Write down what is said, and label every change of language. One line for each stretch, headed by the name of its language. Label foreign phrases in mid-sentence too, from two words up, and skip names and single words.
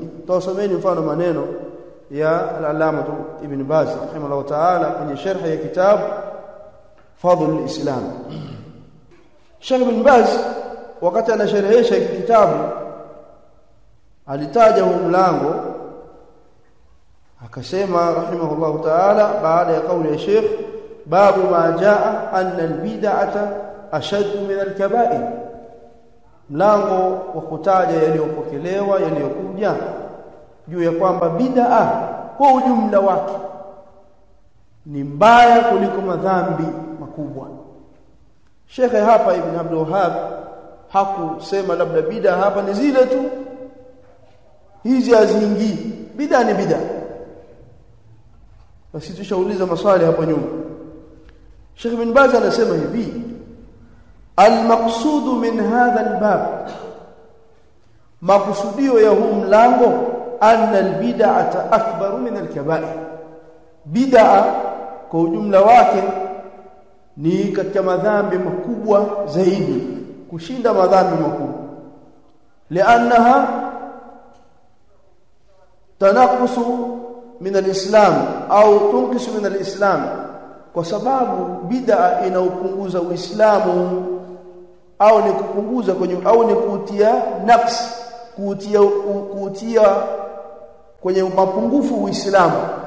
Swahili: Tawasomeni mfano maneno ya al-Allama Ibn Baz
Arabic: رحمه الله تعالى
Swahili: kwenye sharh ya kitabu Fadhlul Islam. Sheikh Ibn Baz wakati anasherehesha kitabu alitaja huu mlango, akasema
Arabic: رحمه الله تعالى
Swahili: baada ya kauli ya Sheikh,
Arabic: باب ما جاء أن البدعة أشد من الكبائر,
Swahili: mlango wa kutaja yaliyopokelewa yaliyokuja juu ya kwamba bid'a kwa ujumla wake ni mbaya kuliko madhambi makubwa. Sheikh hapa Ibn Abdul Wahhab hakusema labda bid'a hapa ni zile tu hizi haziingii. Bid'a ni bid'a. Basi tushauliza maswali hapo nyuma. Sheikh Ibn Baz anasema hivi:
Arabic: المقصود من هذا الباب,
Swahili: makusudio ya huu mlango,
Arabic: أن البدعة أكبر من الكبائر.
Swahili: Bid'a kwa ujumla wake ni katika madhambi makubwa zaidi kushinda madhambi makubwa, li'annaha
Arabic: تناقص من الإسلام أو تنقص من الإسلام,
Swahili: kwa sababu bid'a inaupunguza Uislamu au ni kupunguza kwenye au ni kutia nafsi, kutia kwenye mapungufu Uislamu.